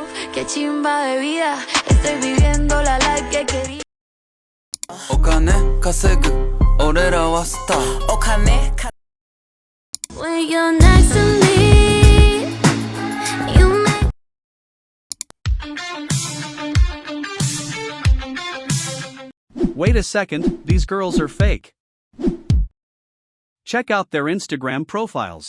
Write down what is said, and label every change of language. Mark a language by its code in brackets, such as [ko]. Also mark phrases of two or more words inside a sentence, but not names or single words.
[es] qué chimba de vida. Estoy viviendo la life que quería. [ja] お金稼ぐ俺らはスターお金 [en] When you're next to me, you make Wait a second, these girls are fake. Check out their Instagram profiles.